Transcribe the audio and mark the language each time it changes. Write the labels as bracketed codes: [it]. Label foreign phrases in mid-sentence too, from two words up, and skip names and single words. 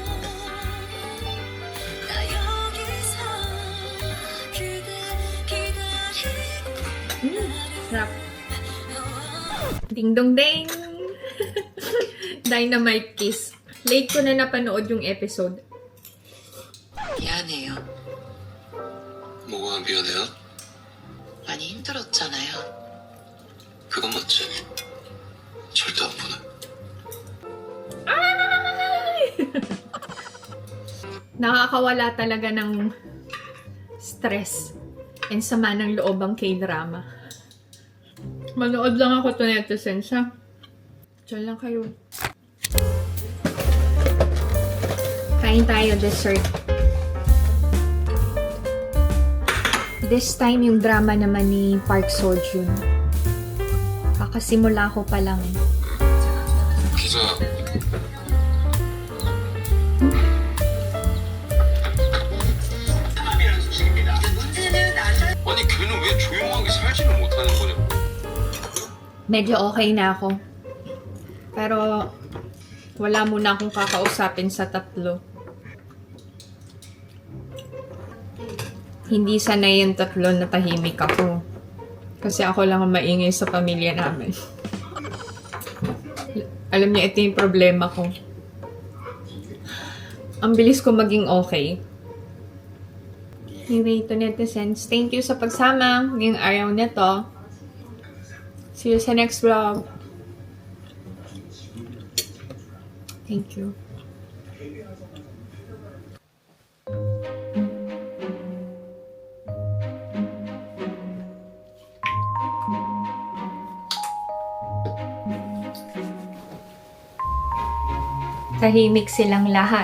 [tl] Sarap. [en] Ding dong ding! Dynamite Kiss. [tl] Late ko na napanood yung episode. [ko] 미안해요. 뭐가 미안해요? 많이 힘들었잖아요. 그건 맞지. 절대 안 보내. [tl] Nakakawala talaga ng [en] stress and [tl] sama ng loob ang K-drama. Manood lang ako [en] to netizens, [tl] ha? Diyan lang kayo. Kain tayo, dessert. [en] This time, [tl] yung drama naman ni Park Seo-joon. Kakasimula ko pa lang. [ko] 기자. 아니 걔는 왜 조용하게 살지를 못하는 거냐고. [tl] Medyo okay na ako. Pero, wala muna akong kakausapin sa tatlo. Hindi sanay yung tatlo na tahimik ako. Kasi ako lang ang maingay sa pamilya namin. Alam niya, ito yung problema ko. Ang bilis ko maging okay. Anyway, [en] to netizens, thank you [tl] sa pagsama ngayong araw nito. [en] See you sa next vlog. Thank you. [tl] Tahimik silang lahat.